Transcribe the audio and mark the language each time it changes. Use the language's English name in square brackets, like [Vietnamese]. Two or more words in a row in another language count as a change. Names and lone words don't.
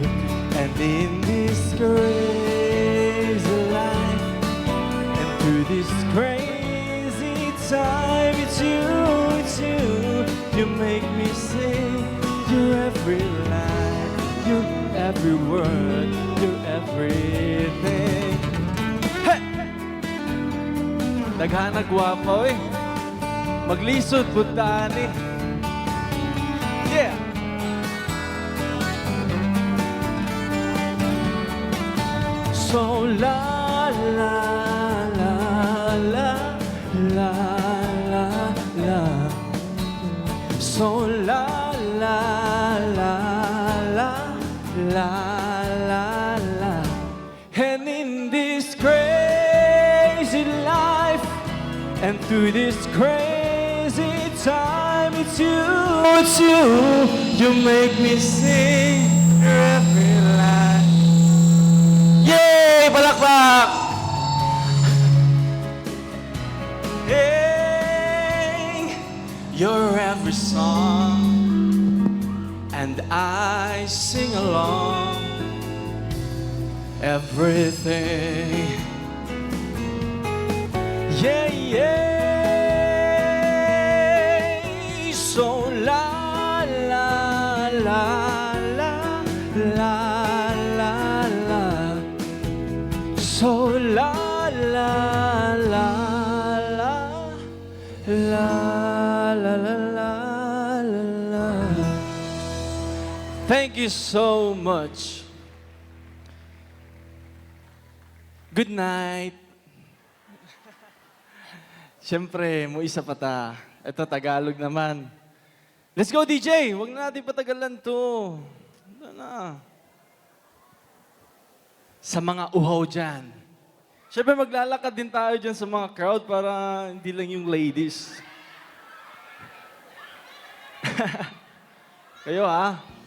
[English] And in this crazy life, and through this crazy time, it's you, you make me sing. You're every line, you're every word, you're everything. [Cebuano] Hey! Daghan na gwapo eh. Maglisod butani. [English] Yeah! So la la la la la la la. So la la la la La, la, la. And in this crazy life, and through this crazy time, it's you, you make me sing every line. [Filipino] Yay! Palakpak! [English] Hey, your every song, and I sing along. Everything, yeah, yeah. So la la la la la la la. So la la la la la la la la la. Thank you so much. Good night. [Cebuano] Siyempre, mo isa pa ta. [Filipino] Ito, Tagalog naman. [English] Let's go, DJ! [Filipino] Huwag na natin patagalan to. Ano na. Sa mga uhaw dyan. Siyempre, maglalakad din tayo dyan sa mga crowd para hindi lang yung ladies. Kayo, ha?